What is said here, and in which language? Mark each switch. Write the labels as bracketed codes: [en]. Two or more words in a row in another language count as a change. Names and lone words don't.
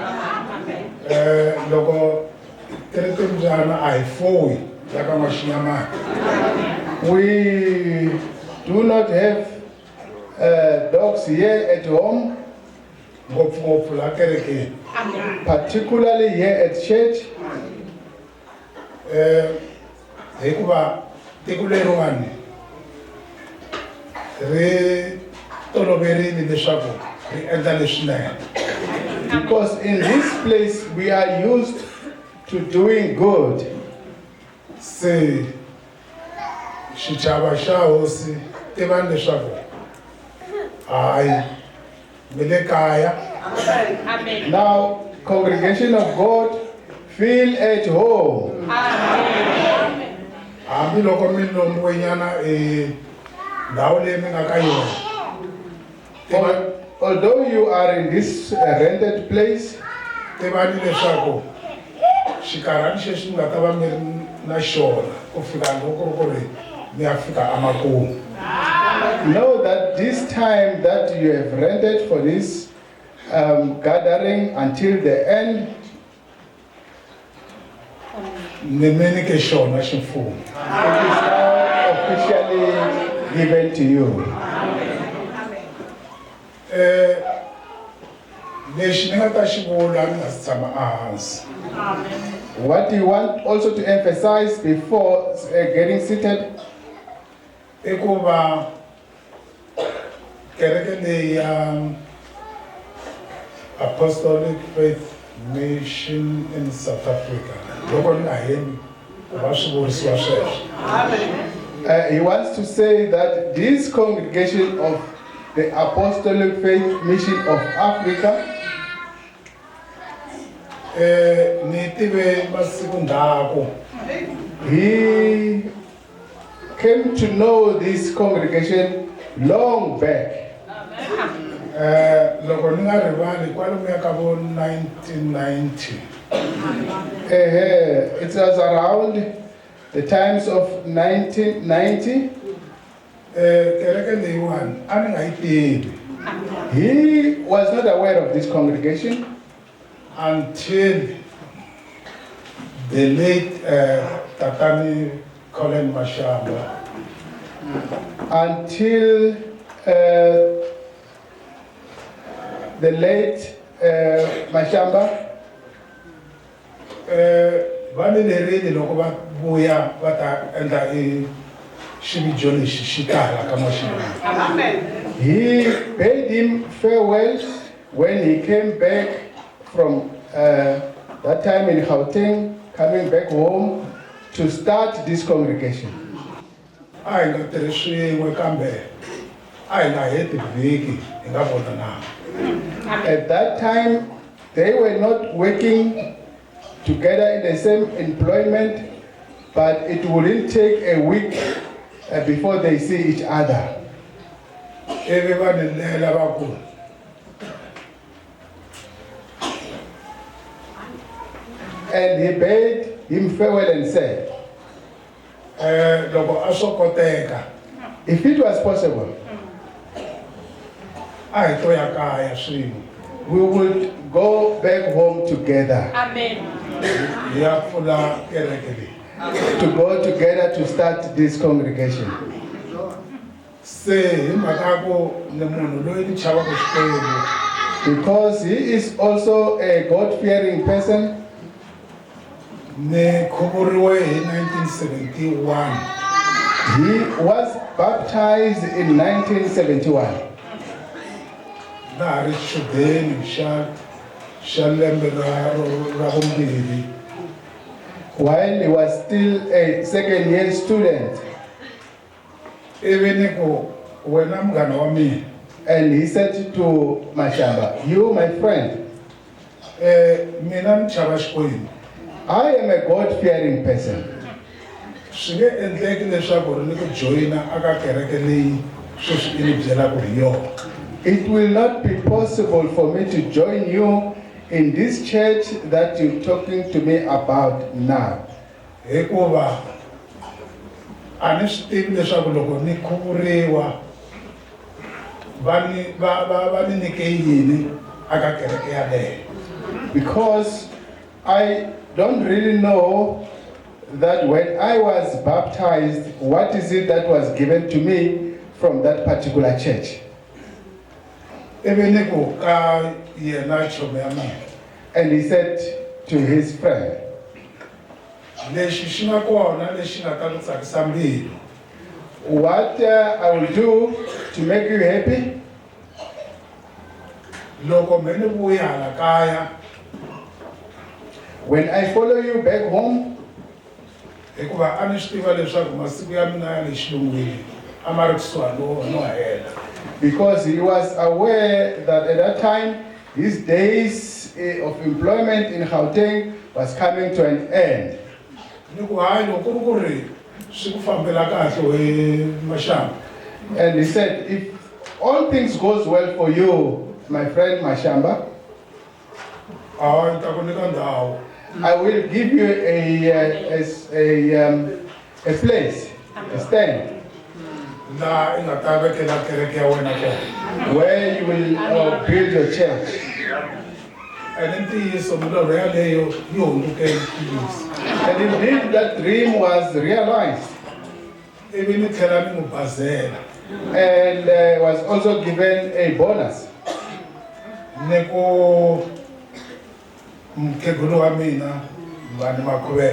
[en] We do not have dogs here at home, particularly here at church. [ts] hikuva tiko leriwani ri toloverile leswaku ri endla leswinene. [en] Because in this place we are used to doing good. [ts] Se xichava xa hosi tivani leswaku hayi mi le kaya. [en] Now, congregation of God, feel at home. [ts] Hambi loko mi lombiwe nyana ndhawu leyi mi nga ka yona. [en] Although you are in this rented place, [ts] Tivani leswaku xikarhani xexi mi nga ta va mi ri na xona ku fika loko ku ri mi ya fika emakumu. [en] know that this time that you have rented for this gathering until the end, [ts] Ni mi nyike xona ximfumo. [en] it is now officially given to you. [ts] Lexi ni nga ta xi vula ni nga si tshama ehansi. [en] What you want also to emphasize before getting seated [ts] I ku va kereke leyi ya Apostolic Faith Mission in South Africa loko ni nga hembi ku va swi vurisiwa sweswo. [en] he wants to say that this congregation of the Apostolic Faith Mission of Africa, [ts] Ni tive masiku ndzhaku [en] he came to know this congregation long back. [ts] loko ni nga rivali kwalomuya ka vo 1990. [en] It was around the times of 1990. [ts] Kereke leyiwani a ni nga yi tivi [en] He was not aware of this congregation until the late Tatani Colin Mashamba until the late Mashamba [ts] va ni lerile loko va vuya va ta endla xivijo lexi xi tala ka Mashamba. [en] he paid him farewell when he came back from that time in Gauteng, coming back home to start this congregation. [ts] A hi nga tirhi swin'we kambe a hi nga heti vhiki hi nga vonananga. [en] At that time, they were not working together in the same employment, but it wouldn't take a week before they see each other. [ts] Ivi va ni lela va ku [en] And he bade him farewell and said, [ts] loko a swo koteka [en] if it was possible, [ts] a hi to ya kaya swin'we [en] we would go back home together, [ts] hi ya pfula kereke leyi. [en] to go together to start this congregation. [ts] Se hi mhaka ya ku ni munhu loyi ni chavaka Xikwembu. [en] Because he is also a God-fearing person, [ts] Ni khuvuriwe hi 1971. [en] he was baptized in 1971. [ts] Na ha ri xichudeni xa lembe ra vumbirhi. [en] While he was still a second-year student, [ts] Ivi ni ku wena munghana wa mina [en] and he said to Mashamba, you, my friend, [ts] mina ni chava Xikwembu. [en] I am a God-fearing person. [ts] Swi nge endleki leswaku ri ni ku joyina aka kereke leyi sweswi i ni byelaka hi yona. [en] It will not be possible for me to join you in this church that you're talking to me about now. [ts] Hikuva a ni swi tivi leswaku loko ni khuvuriwa va ni nyike yini aka kereke yaleyo. [en] Because I don't really know that when I was baptized, what is it that was given to me from that particular church. [ts] Ivi ni ku ka yena chomi ya mina [en] And he said to his friend, [ts] lexi xi nga kona lexi nga ta ku tsakisa mbilu [en] What I will do to make you happy, [ts] loko me ni vuya hala kaya [en] when I follow you back home, [ts] hikuva a ni swi tiva leswaku masiku ya mina ya le xilungwini a ma ri kusuhani no hela [en] because he was aware that at that time, his days of employment in Gauteng was coming to an end. [ts] ni ku hayi loko ku ri swi ku fambela kahle we Mashamba [en] And he said, if all things goes well for you, my friend Mashamba, [ts] hayi ni ta ku nyika ndhawu [en] I will give you a place, a stand, [ts] laha i nga ta vekela kereke ya wena kona [en] where you will build your church. [ts] ene ntiyiso milorho yaleyo yi hunduke ntiyiso [en] And indeed, that dream was realized [ts] ivi ni tlhela ni n'wi bazela [en] and was also given a bonus. [ts] ni ku mukhegulu wa mina Vani Makhubele